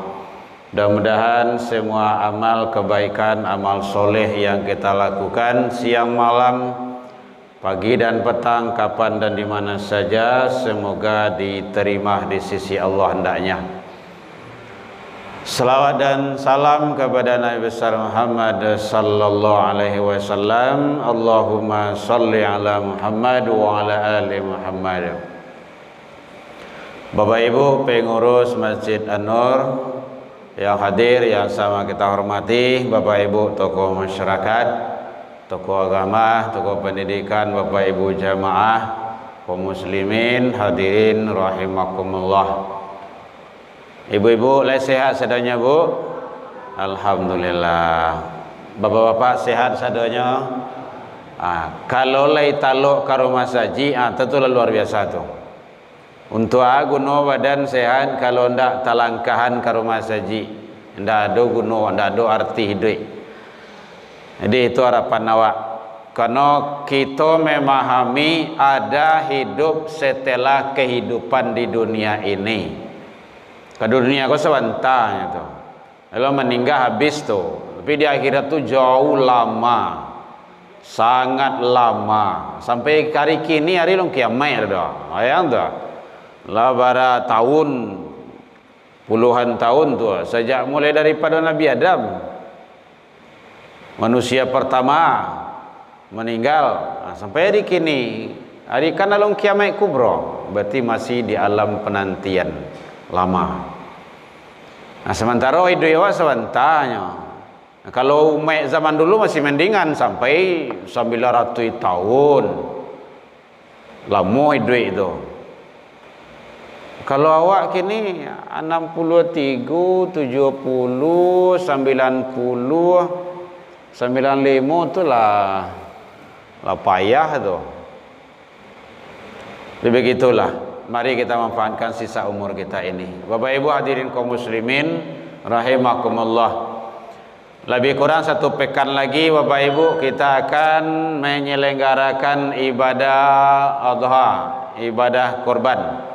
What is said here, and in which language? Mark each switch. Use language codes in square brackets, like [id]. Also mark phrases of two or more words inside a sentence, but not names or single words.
[id] Mudah-mudahan semua amal kebaikan, amal soleh yang kita lakukan siang malam, pagi dan petang, kapan dan di mana saja, semoga diterima di sisi Allah hendaknya. Salawat dan salam kepada Nabi besar Muhammad [ar] صلى الله عليه وسلم. اللهم صل على محمد وعلى آل محمد. [id] Bapak Ibu pengurus Masjid An-Nur yang hadir, yang sama kita hormati, Bapak Ibu tokoh masyarakat, tokoh agama, tokoh pendidikan, Bapak Ibu jamaah, kaum muslimin, hadirin rahimakumullah. [min] Ibu-ibu sehat sadanya Bu? Alhamdulillah. Bapak-bapak sehat sadanya? Kalau lay taluk ke rumah saji, tentu luar biasa tu. Untuk guna badan sehat, kalau ndak talangkahan ke rumah saji, ndak ada guna, ndak ada arti hidup. Jadi itu harapan awak. [id] Karena kita memahami ada hidup setelah kehidupan di dunia ini. [min] Ke dunia kau sebentarnya tu. Kalau meninggal habis tu. Tapi di akhirat tu jauh lama, sangat lama. Sampai hari kini hari long kiamat dah. Ayang tu. Lah bara tahun, puluhan tahun tu. [id] Sejak mulai daripada Nabi Adam, manusia pertama meninggal, sampai hari kini. Hari kan long kiamat kubra. Berarti masih di alam penantian lama. [min] Sementara hidup awak sebentarnya. [id] Kalau umat zaman dulu masih mendingan sampai 900 tahun. Lama hidup itu. [min] Kalau awak kini 63, 70, 90, 95 tu lah payah tu. [id] Jadi begitulah. Mari kita manfaatkan sisa umur kita ini. Bapak Ibu hadirin kaum muslimin rahimakumullah. Lebih kurang 1 pekan lagi Bapak Ibu kita akan menyelenggarakan ibadah Adha, ibadah kurban.